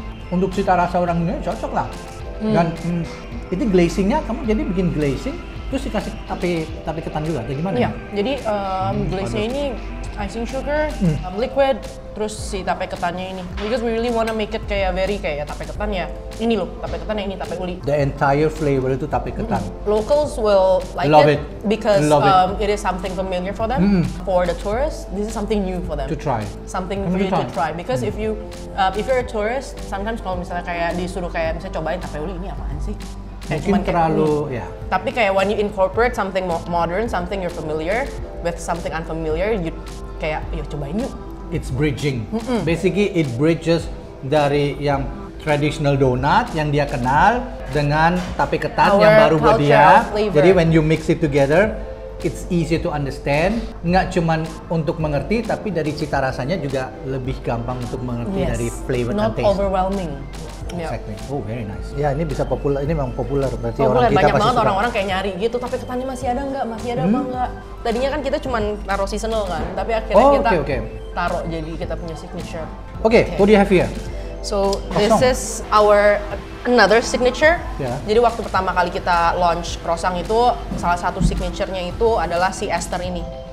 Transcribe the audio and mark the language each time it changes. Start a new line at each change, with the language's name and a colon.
Indonesian: Untuk cita rasa orang Indonesia cocok lah. Dan itu glazingnya kamu jadi bikin glazing, terus dikasih tape ketan juga, atau gimana? Iya, jadi glazenya ini icing sugar, liquid, terus si tape ketannya ini.
English: Because we really wanna make it kayak very kayak tape ketan ya.
Indonesian: Ini loh, tape ketan yang ini tape uli.
English: The entire flavor itu tape ketan. Locals will Love it because it is something familiar for them. For the tourists, this is something new for them. To try. Something for you to try. Because if you're a tourist, sometimes
Indonesian: kalau misalnya kayak disuruh kayak misalnya cobain tape uli, ini apaan sih? Mungkin terlalu ya. Tapi kayak
English: when you incorporate something modern, something you're familiar with, something unfamiliar, you
Indonesian: kayak yuk cobain yuk.
English: It's bridging. Basically it bridges
Indonesian: dari yang traditional donut yang dia kenal dengan tape ketan yang baru buat dia. Jadi
English: when you mix it together, it's easy to understand.
Indonesian: Nggak cuman untuk mengerti, tapi dari cita rasanya juga lebih gampang untuk mengerti dari flavor dan taste.
English: Not overwhelming. Exactly. Oh, very nice.
Indonesian: Ya, ini bisa populer. Ini memang populer. Berarti orang kita banyak pasti banget orang-orang kayak nyari gitu. Tapi ketannya masih ada nggak? Masih ada apa nggak? Tadinya kan kita cuma taruh seasonal kan, tapi akhirnya kita taruh jadi kita punya signature.
English: What do you have here? So this is our another signature.
Indonesian: Jadi waktu pertama kali kita launch croissant itu, salah satu signaturenya itu adalah si Esther ini.